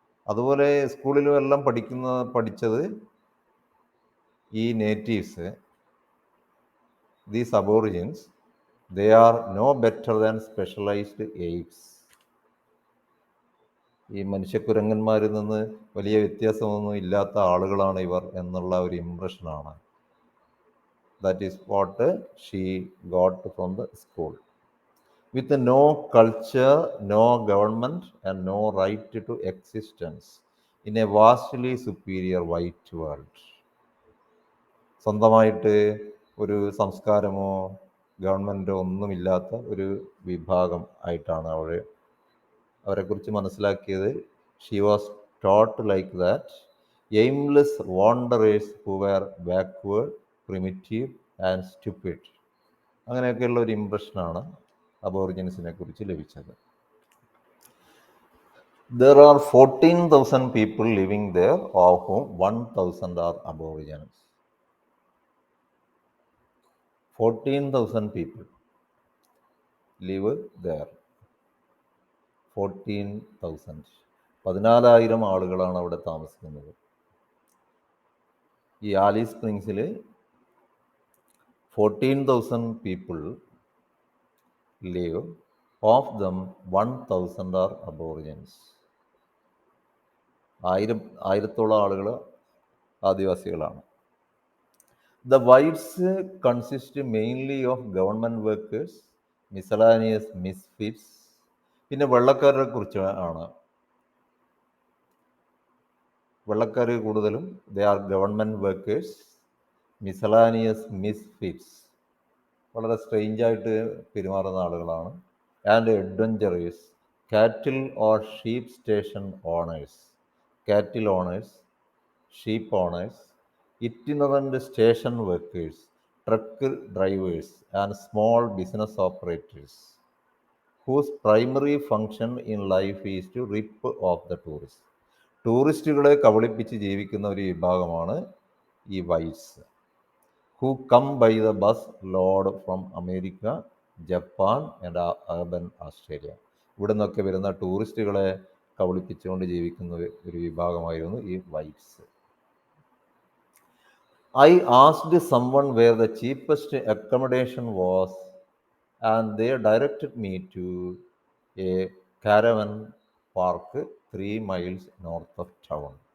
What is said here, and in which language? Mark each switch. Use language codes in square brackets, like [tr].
[ml] അതുപോലെ സ്കൂളിലും എല്ലാം പഠിച്ചത് [en] ഈ natives, these aborigines, they are no better than specialised aids. [ml] ഈ മനുഷ്യക്കുരങ്ങന്മാരിൽ നിന്ന് വലിയ വ്യത്യാസമൊന്നും ഇല്ലാത്ത ആളുകളാണ് ഇവർ എന്നുള്ള ഒരു ഇംപ്രഷനാണ്. [en] That is what she got from the school. With no culture, no government, and no right to existence in a vastly superior white world. [ml] സ്വന്തമായിട്ട് ഒരു സംസ്കാരമോ ഗവൺമെൻറ്റോ ഒന്നുമില്ലാത്ത ഒരു വിഭാഗം ആയിട്ടാണ് അവരെക്കുറിച്ച് മനസ്സിലാക്കിയത്. [en] She was taught like that, aimless wanderers who were backward, primitive and stupid. [ml] അങ്ങനെയൊക്കെയുള്ള ഒരു ഇംപ്രഷനാണ് അബോറിജിൻസിനെ കുറിച്ച് ലഭിച്ചത്. [en] There are 14,000 people living there, of whom 1,000 are aborigines. 14,000 people live there. [ml] 14,000. 14,000 ആളുകളാണ് അവിടെ താമസിക്കുന്നത്. ഈ Alice സ്പ്രിങ്സിൽ 14,000 [en] people live. Of them 1,000 are aborigines. [ml] 1000 ആളുകൾ ആദിവാസികളാണ്. [en] The whites consist mainly of government workers, miscellaneous misfits. [ml] പിന്നെ വെള്ളക്കാരെ കുറിച്ച് ആണ്. വെള്ളക്കാർ കൂടുതലും [en] they are government workers, miscellaneous misfits, [ml] വളരെ സ്ട്രെയിഞ്ചായിട്ട് പെരുമാറുന്ന ആളുകളാണ്. [en] And adventurers, cattle or sheep station owners. Cattle owners, sheep owners, itinerant station workers, truck drivers, and small business operators, whose primary function in life is to rip off the tourists. [ml] ടൂറിസ്റ്റുകളെ കബളിപ്പിച്ച് ജീവിക്കുന്ന ഒരു വിഭാഗമാണ് ഈ whites, [en] who come by the bus load from America, Japan and urban Australia. [ml] ഇവിടെ നിന്നൊക്കെ വരുന്ന ടൂറിസ്റ്റുകളെ കബളിപ്പിച്ചുകൊണ്ട് ജീവിക്കുന്ന ഒരു വിഭാഗമായിരുന്നു ഈ whites. [en] I asked someone where the cheapest accommodation was, and they directed me to a caravan park 3 miles north of town.